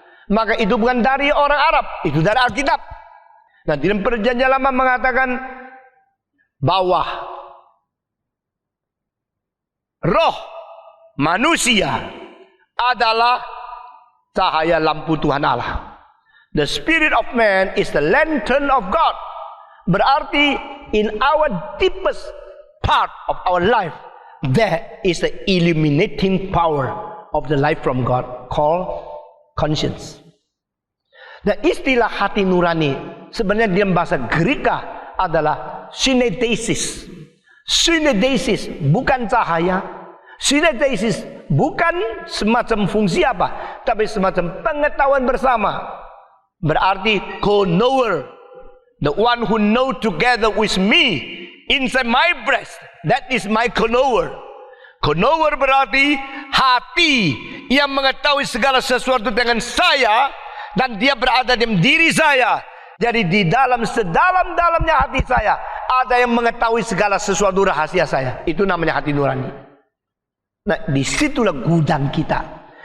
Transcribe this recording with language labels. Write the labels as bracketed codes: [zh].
[id] Maka itu bukan dari orang Arab, itu dari Alkitab. Nah, di dalam Perjanjian Lama mengatakan bahwa roh manusia adalah cahaya lampu Tuhan Allah. [en] The spirit of man is the lantern of God. [id] Berarti [en] in our deepest part of our life, there is the illuminating power of the life from God called conscience. [id] Dan istilah hati nurani sebenarnya dalam bahasa Greka adalah synedesis. Synedesis bukan cahaya. Synedesis bukan semacam fungsi apa, tapi semacam pengetahuan bersama. Berarti [en] co-knower, the one who know together with me inside my breast, that is my co-knower. [id] Co-knower berarti hati yang mengetahui segala sesuatu dengan saya, dan dia berada dalam diri saya. Jadi di dalam sedalam-dalamnya hati saya ada yang mengetahui segala sesuatu rahasia saya. Itu namanya hati nurani. Nah, disitulah gudang kita.